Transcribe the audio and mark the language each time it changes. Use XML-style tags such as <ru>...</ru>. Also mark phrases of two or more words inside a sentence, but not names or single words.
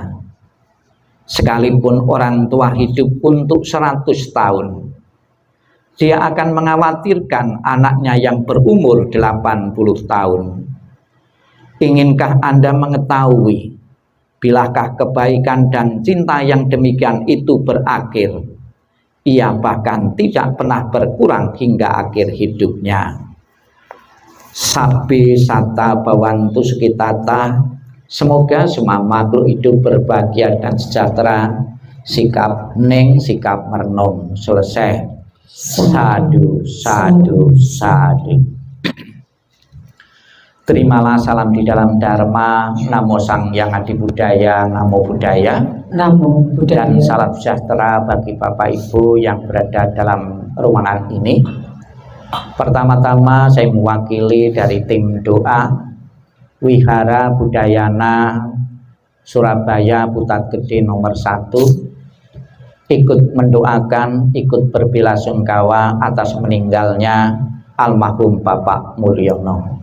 <id>Sekalipun orang tua hidup untuk 100 tahun, dia akan mengkhawatirkan anaknya yang berumur 80 tahun. Inginkah Anda mengetahui bilakah kebaikan dan cinta yang demikian itu berakhir? Ia bahkan tidak pernah berkurang hingga akhir hidupnya.</id> <pi>Sabbi sata bawantu sukitata.</pi> <id>Semoga semua makhluk hidup berbahagia dan sejahtera. Sikap ning, sikap merenung. Selesai.</id> <pi>Sadu, sadu, sadu.</pi> <id>Terimalah salam di dalam Dharma.</id> <pi>Namo Sang Hyang Adi Budaya, Namo Buddhaya. Namo Buddhaya.</pi> <id>Dan salam sejahtera bagi Bapak Ibu yang berada dalam ruangan ini. Pertama-tama saya mewakili dari tim doa Wihara Budayana Surabaya Putat Gede nomor 1, ikut mendoakan, ikut berbelasungkawa atas meninggalnya almarhum Bapak Mulyono.</id>